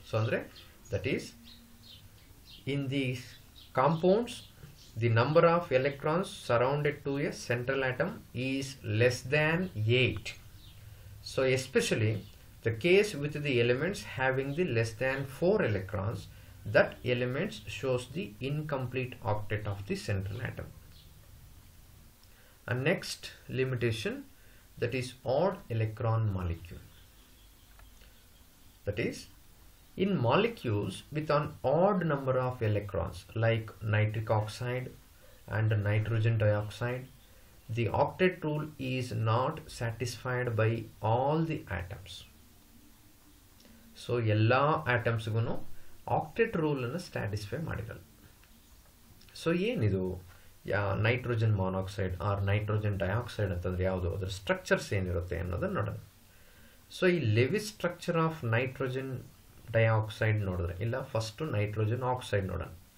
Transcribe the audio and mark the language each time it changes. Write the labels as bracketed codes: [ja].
[en] So ಅಂದರೆ that is in the compounds the number of electrons surrounded to a central atom is less than 8. So especially the case with the elements having the less than 4 electrons, that elements shows the incomplete octet of the central atom. And next limitation, that is odd electron molecule. That is, in molecules with an odd number of electrons like nitric oxide and nitrogen dioxide, the octet rule is not satisfied by all the atoms. [kn] So ella atoms gunu ಆಕ್ಟೆಟ್ ರೂಲನ್ನು satisfy ಮಾಡಿರಲ್ಲ. So ಏನಿದು nitrogen monoxide R nitrogen dioxide ಅಂತಂದರೆ ಯಾವುದು, ಅದರ structures ಏನಿರುತ್ತೆ ಅನ್ನೋದನ್ನು ನೋಡೋಣ. So ಈ Lewis structure of nitrogen dioxide ನೋಡಿದ್ರೆ, ಇಲ್ಲ ಫಸ್ಟು ನೈಟ್ರೋಜನ್ ಆಕ್ಸೈಡ್ ನೋಡೋಣ.